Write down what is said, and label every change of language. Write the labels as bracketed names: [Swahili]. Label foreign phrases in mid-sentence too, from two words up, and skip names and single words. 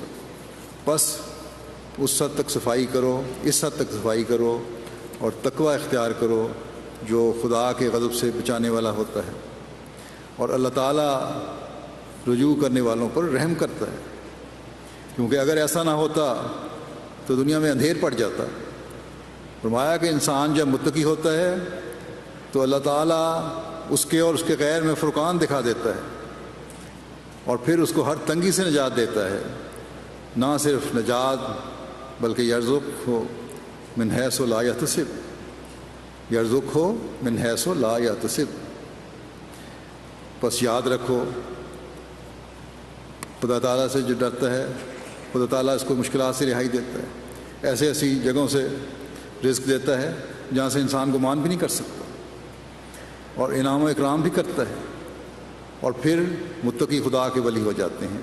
[Urdu] بس اس حد تک صفائی کرو، اس حد تک صفائی کرو اور تقوی اختیار کرو جو خدا کے غضب سے بچانے والا ہوتا ہے، اور اللہ تعالیٰ رجوع کرنے والوں پر رحم کرتا ہے، کیونکہ اگر ایسا نہ ہوتا تو دنیا میں اندھیر پڑ جاتا۔ فرمایا کہ انسان جب متقی ہوتا ہے تو اللہ تعالیٰ اس کے اور اس کے غیر میں فرقان دکھا دیتا ہے اور پھر اس کو ہر تنگی سے نجات دیتا ہے۔ نہ صرف نجات بلکہ [Arabic] یرزق ہو من حیث لا یحتسب، یرزق ہو من حیث لا یحتسب۔ [Urdu] بس یاد رکھو خدا تعالیٰ سے جو ڈرتا ہے خدا تعالیٰ اس کو مشکلات سے رہائی دیتا ہے، ایسے ایسی جگہوں سے رزق دیتا ہے جہاں سے انسان گمان بھی نہیں کر سکتا، اور انعام و اکرام بھی کرتا ہے، اور پھر متقی خدا کے ولی ہو جاتے ہیں۔